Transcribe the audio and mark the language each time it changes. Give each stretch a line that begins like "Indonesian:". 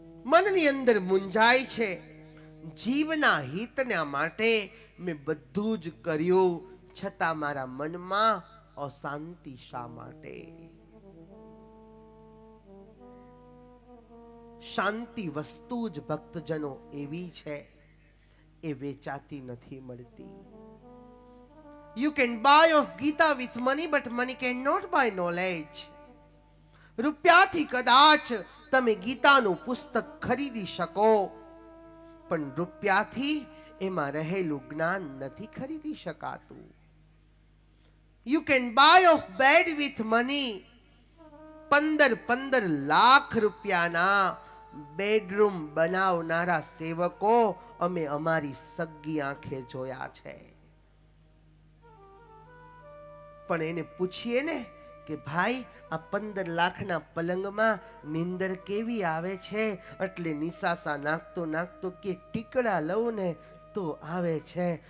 Gujarati: મનની અંદર મૂંઝાય છે, જીવના હિતના માટે મેં બધું જ કર્યું, છતાં મારા મનમાં અશાંતિ શા માટે? શાંતિ વસ્તુ જ ભક્તજનો એવી છે, એ વેચાતી નથી મળતી.
English: You can buy of Gita with money, but money cannot buy knowledge.
Gujarati: રૂપિયાથી કદાચ તમે ગીતાનું પુસ્તક ખરીદી શકો, પણ રૂપિયાથી એમાં રહેલું જ્ઞાન નથી ખરીદી શકાતું.
English: You can buy of bed with money.
Gujarati: 15 lakh રૂપિયાના બેડરૂમ બનાવનારા સેવકો અમે અમારી સગી આંખે જોયા છે. પણ એને પૂછીએ ને કે ભાઈ આ 15 લાખના પલંગમાં નિંદર કેવી આવે છે, એટલે નિસાસા નાખતો કે ટીકડા લઉં ને તો આવે છે.